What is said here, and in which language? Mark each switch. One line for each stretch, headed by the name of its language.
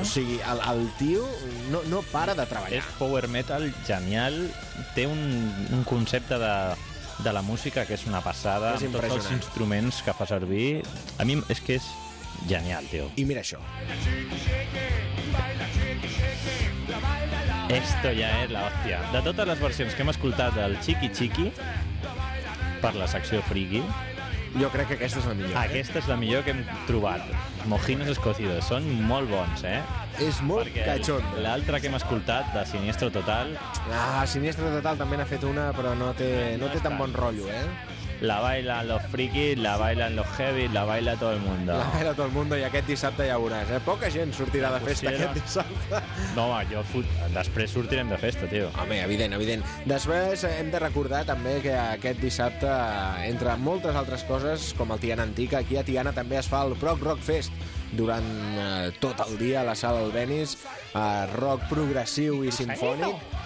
Catalan: O sigui, el tio no para de treballar. És power metal genial, té un concepte de la música que és una passada, és amb tots els instruments que fa servir. A mi és que és genial, tio. I mira això.
Spanish: Esto ya es la hostia.
Catalan: De totes les versions que hem escoltat del Chiqui Chiqui per la secció Friki, jo crec que aquesta és la millor. Aquesta és la millor que hem trobat. Mojinos Escocidos, són molt bons, eh? És molt cachondo. L'altra que hem escoltat, de Siniestro Total... Ah, Siniestro Total també n'ha fet una, però no té tan bon rotllo, eh?
Spanish: La baila los frikis, la baila los heavy, la baila todo el mundo. La baila todo el mundo,
Catalan: i aquest dissabte ja veuràs, eh? Poca gent sortirà de festa aquest dissabte. No, home, jo... Després sortirem de festa, tio. Home, evident. Després hem de recordar també que aquest dissabte, entre moltes altres coses, com el Tiana Antica, aquí a Tiana també es fa el Proc Rock Fest durant tot el dia a la sala del Benis, rock progressiu i sinfònic.